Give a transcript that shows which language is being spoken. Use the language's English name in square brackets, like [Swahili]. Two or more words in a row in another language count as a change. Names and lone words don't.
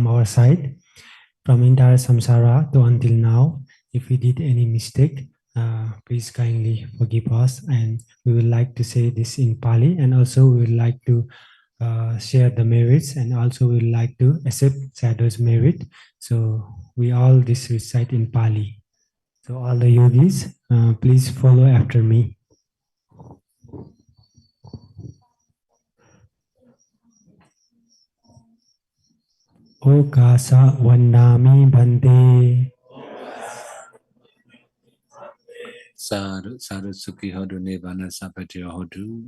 [English] our side, from entire samsara to until now, if we did any mistake, please kindly forgive us. And we would like to say this in Pali, and also we would like to share the merits, and also we would like to accept Sayadaw's merit. So we all this recite in Pali. So all the yogis, please follow after me. [Pali] Okasa Vandami Bhante. Sadhu sadhu sukhi hodu nibbana sampatiyo hodu.